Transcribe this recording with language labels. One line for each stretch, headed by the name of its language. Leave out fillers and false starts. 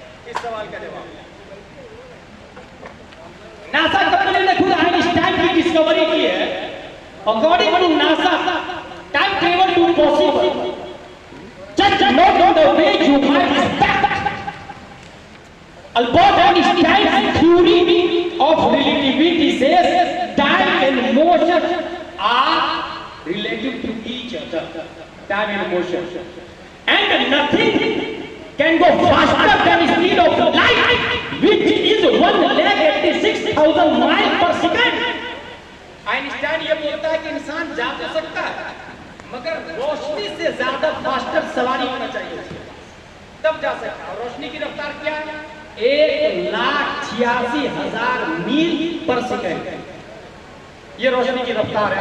Hindi: इस सवाल का जवाब नासा कंपनी ने खुद आइंस्टाइन की डिस्कवरी की है।
English: According to NASA time travel to possible, just not the way you might expect. Albert Einstein's theory of relativity says time and motion are relative to each other. Time and motion, and nothing can go faster than the speed of light, which is 1,86,000 miles per second.
Hindi: Einstein ये बोलता है कि इंसान जा तो सकता है मगर रोशनी से ज्यादा फास्टर सवारी होना चाहिए, तब जा सकता है। रोशनी की रफ्तार क्या है? 1,86,000 मील पर सेकंड। ये रोशनी की रफ्तार है।